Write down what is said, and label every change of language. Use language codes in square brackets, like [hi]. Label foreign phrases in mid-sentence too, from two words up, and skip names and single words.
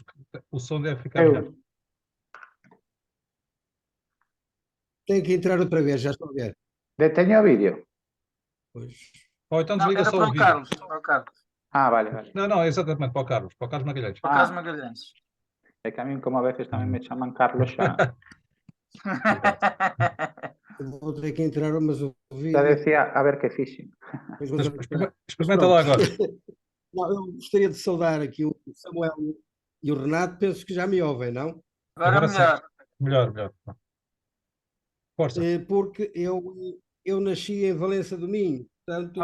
[pt] Que o som deve ficar melhor. Eu, Tenho que entrar outra vez, já estou a ver. [gl] deteño o vídeo. [pt] Pois. Ou então Não, desliga era só para o o vídeo. Carlos. Para o Carlos. [gl] Ah, vale, vale. [pt] Não, exatamente, para o Carlos Magalhães. Para o Carlos Magalhães. [gl] É que [es] a mí como a veces [gl] tamén me chaman Carlos xa. [pt] Eu vou ter que entrar, mas o Já vídeo. [gl] decía a ver que fixen. [pt] Depois vou ter que entrar. Experimenta lá agora. Não, eu gostaria de saudar aqui o Samuel e o Renato, penso que já me ouvem, não? Agora Agora sim. melhor. Melhor. Força. Porque eu nasci em Valença do Minho, portanto,